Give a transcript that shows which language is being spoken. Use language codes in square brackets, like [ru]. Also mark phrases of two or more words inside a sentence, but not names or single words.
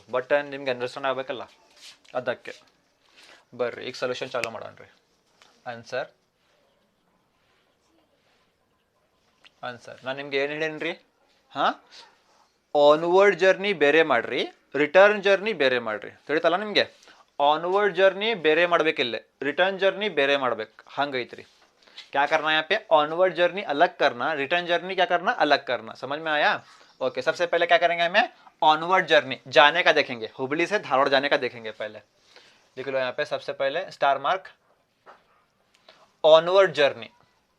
[kn] ಬಟ್ ನಿಮ್ಗೆ ಅಂಡರ್ಸ್ಟ್ಯಾಂಡ್ ಆಗಬೇಕಲ್ಲ, ಅದಕ್ಕೆ. ಬರ್ರಿ ಈಗ ಸೊಲ್ಯೂಷನ್ ಚಾಲೂ ಮಾಡೋಣ ರೀ. ಆನ್ಸರ್ ನಾನು ನಿಮ್ಗೆ ಏನು ಹೇಳೇನಿ ರೀ? ಹಾಂ, [en] onward journey [kn] ಬೇರೆ ಮಾಡ್ರಿ, [en] return journey [kn] ಬೇರೆ ಮಾಡ್ರಿ. ತಿಳಿತಲ್ಲ ನಿಮಗೆ? [en] onward journey [kn] ಬೇರೆ ಮಾಡ್ಬೇಕಿಲ್ಲ, [en] return journey [kn] ಬೇರೆ ಮಾಡ್ಬೇಕು. ಹಂಗೈತ್ರಿ. [hi] क्या करना है यहाँ पे? [en] onward journey [hi] अलग करना, [en] return journey [hi] क्या करना? अलग करना. समझ में आया? ओके, सबसे पहले क्या करेंगे हमें? [en] onward journey [hi] जाने का देखेंगे, हुबली से धारवाड़ जाने का देखेंगे. पहले लिख लो यहाँ पे, सबसे पहले [en] star mark, onward journey.